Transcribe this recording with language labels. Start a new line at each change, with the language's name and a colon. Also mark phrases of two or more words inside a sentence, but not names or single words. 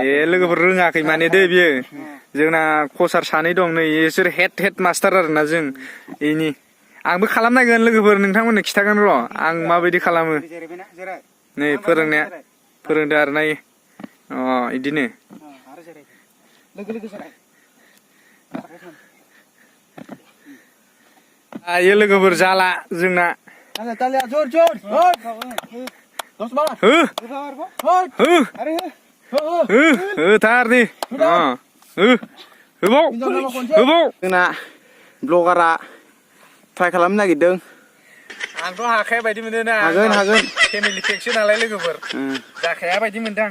Bodo: ए लोगोफोर रोङाखै माने दै बियो जोंना कचार सानै दं नै इसोर
English: head master
Bodo: आरोना जों इनि आंबो खालामनायगोन लोगोफोर नोंथांमोननो खिथागोन र' आं माबायदि खालामो जिरायबायना जिराय नै फोरोंनाया फोरोंदो आरो नाय अ इदिनो आरो जिराय लोगो लोगो जिराय आयो लोगोफोर जाला जोंना
Hindi: तालिया जोर जोर दस बार
Bodo: हो हो हो आरो हो होथार दे अ हो होबाव होबाव जोंना ब्लगारा ट्राइ खालामनो नागिरदों आंथ' हाखाया बायदि मोनदों ना हागोन फेमिलि पेकसो नालाय लोगोफोर जाखाया बायदि मोनदां